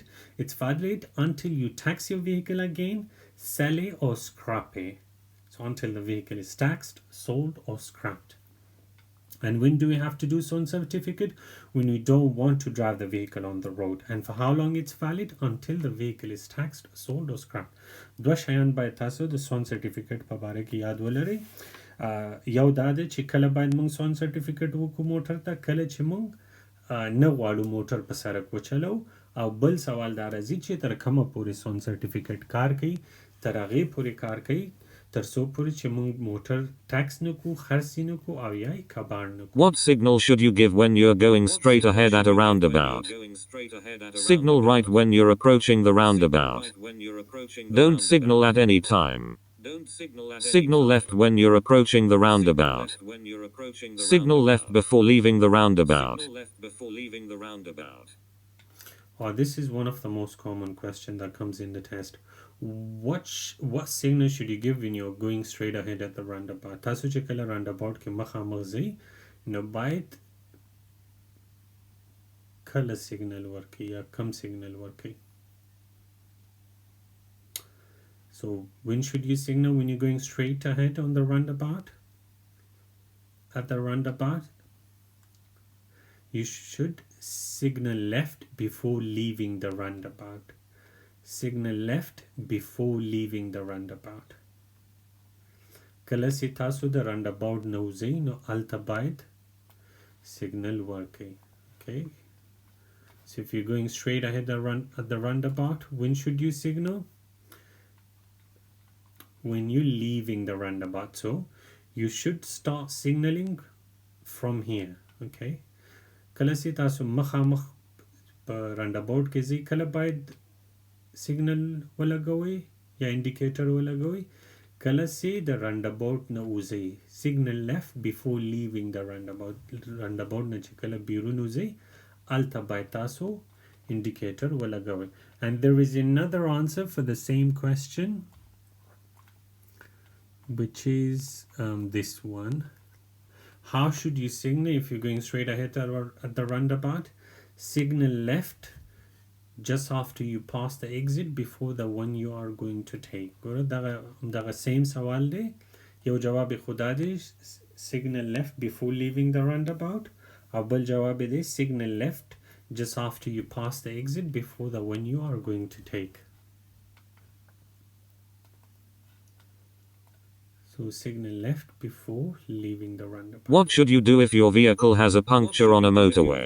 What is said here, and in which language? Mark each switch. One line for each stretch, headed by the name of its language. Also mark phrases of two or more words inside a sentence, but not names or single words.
English: It's valid until you tax your vehicle again, sell it or scrap it. So until the vehicle is taxed, sold or scrapped. And when do we have to do SON certificate? When we don't want to drive the vehicle on the road. And for how long it's valid? Until the vehicle is taxed, sold or scrapped.
Pashto: دو شیان باید تاسو د
English: SON certificate
Pashto: په باره کې یاد ولرئ. یو دا ده چې کله باید موږ
English: SON certificate
Pashto: وکړو موټر ته، کله چې موږ نه غواړو موټر په سړک وچلو. او بل سوال دا راځي چې تر کومه پورې
English: SON certificate
Pashto: کار کوي؟ تر هغې پورې کار کوي تر څو پورې چې موږ موټر ټیکس نه کوو، خرڅ یې نه کوو او یا یې کباړ نه کوو.
English: What signal should you give when you're going straight ahead at a roundabout? Signal right when you're approaching the roundabout. Don't signal at any time. Signal left when you're approaching the roundabout. Signal left before leaving the roundabout. Oh, this is one of the most common questions that comes in the test. What signal should you give when you're going straight ahead at the roundabout?
Pashto: تاسو چې کله roundabout کې مخامخ ځئ نو باید کله signal ورکړئ یا کم signal ورکړئ.
English: So when should you signal when you're going straight ahead on the roundabout? At the roundabout, you should signal left before leaving the roundabout. Signal left before leaving the roundabout.
Pashto: کله چې تاسو د roundabout نه وځئ نو هلته باید signal ورکړئ.
English: Okay. So if you're going straight ahead at the roundabout, when should you signal? When you're leaving the roundabout. So you should start signaling from here.
Pashto: Okay. کله چې تاسو مخامخ په roundabout کې ځئ کله باید signal ولګوئ یا indicator ولګوئ؟ کله چې د roundabout نه وځئ.
English: Signal left before leaving the roundabout.
Pashto: roundabout نه چې کله بیرون وځئ هلته باید تاسو indicator ولګوئ.
English: And there is another answer for the same question, which is this one. How should you signal if you're going straight ahead at the roundabout? Signal left just after you pass the exit before the one you are going to take.
Pashto: ګوره دغه
English: same
Pashto: سوال دی. یو جواب خدا دی
English: signal left before leaving the roundabout
Pashto: او بل جواب دی
English: signal left just after you pass the exit before the one you are going to take. So So signal left before leaving the roundabout. What should you do if your vehicle has a puncture on a motorway?